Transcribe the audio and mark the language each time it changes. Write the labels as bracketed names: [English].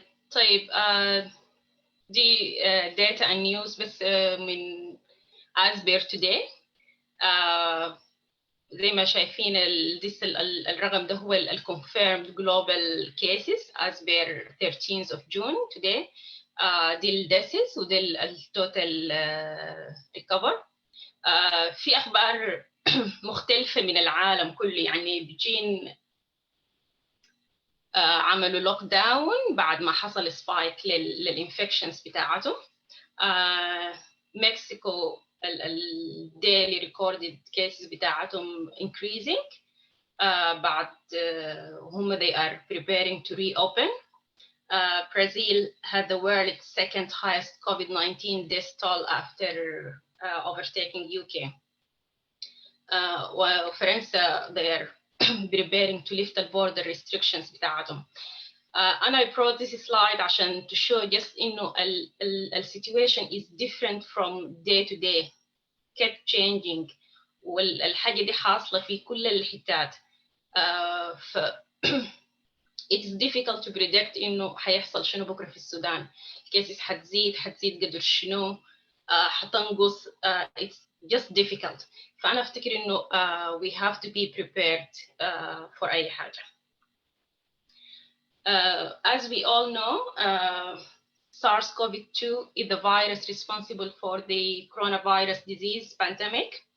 [English] طيب، دي data and news بس من as per today. [Arabic] زي ما شايفين الرقم ده هو [English] ال confirmed global cases as per 13th of June today. [Arabic] دي ال deaths ودي ال total recover. في أخبار مختلفة من العالم كله، يعني بيجين عملوا لوك داون بعد ما حصل سبايك للانفكشنز بتاعته. [English] Mexico الديلي recorded cases بتاعتهم increasing. [Arabic] بعد هم [English] they are preparing to reopen. Brazil had the world's second highest COVID-19 death toll after overtaking UK. وفرنسا they are preparing to lift the border restrictions بتاعتهم. And I brought this slide عشان to show just إنه the situation is different from day to day, kept changing، [Arabic] والحاجة دي حاصلة في كل الحتات. ف [English] it's difficult to predict [Arabic] إنه هيحصل شنو بكرة في السودان. الكيسز حتزيد قدر شنو، حتنقص. [English] It's just difficult. [Arabic] فأنا أفتكر إنه [English] we have to be prepared for [Arabic] أي حاجة. [English] As we all know, SARS-CoV-2 is the virus responsible for the coronavirus disease pandemic.